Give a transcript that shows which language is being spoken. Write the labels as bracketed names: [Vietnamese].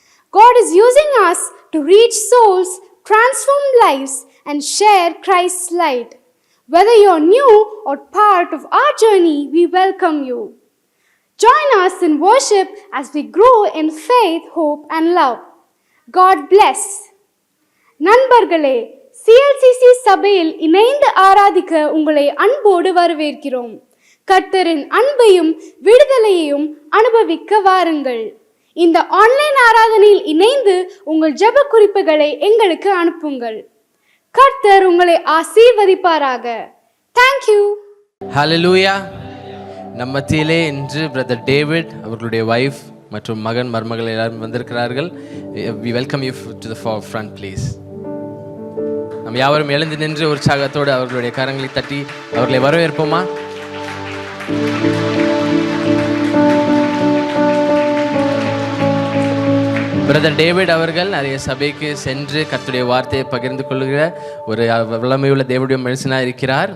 [English] God is using us to reach souls, transform lives, and share Christ's light. Whether you're new or part of our journey, we welcome you. Join us in worship as we grow in faith, hope, and love. God bless. [Tamil] நண்பர்களே, CLCC சபையில் இணைந்து ஆராதிக்க உங்களை அன்போடு வரவேற்கிறோம். கர்த்தரின் அன்பையும் விடுதலையையும் அனுபவிக்க வாருங்கள். இந்த ஆன்லைன் ஆராதனையில் இணைந்து உங்கள் ஜெப குறிப்புகளை எங்களுக்கு அனுப்புங்கள். கர்த்தர் உங்களை ஆசீர்வதிப்பாராக. தேங்க்யூ. ஹalleluya. நம்ம மத்தியிலே இன்று பிரதர் டேவிட் அவர்களுடைய வைஃப் மற்றும் மகன் மருமகள் எல்லாரும் வந்திருக்கிறார்கள். [English] We welcome you to the front please. [Tamil] நம்ம யாவரும் எழுந்து நின்று உற்சாகத்தோடு அவர்களுடைய கரங்களை தட்டி அவர்களை வரவேற்போமா? பிரதர் டேவிட் அவர்கள் நிறைய சபைக்கு சென்று கர்த்தருடைய வார்த்தையை பகிர்ந்து கொள்கிற ஒரு வல்லமையுள்ள தேவனுடைய மனுஷனாக இருக்கிறார்.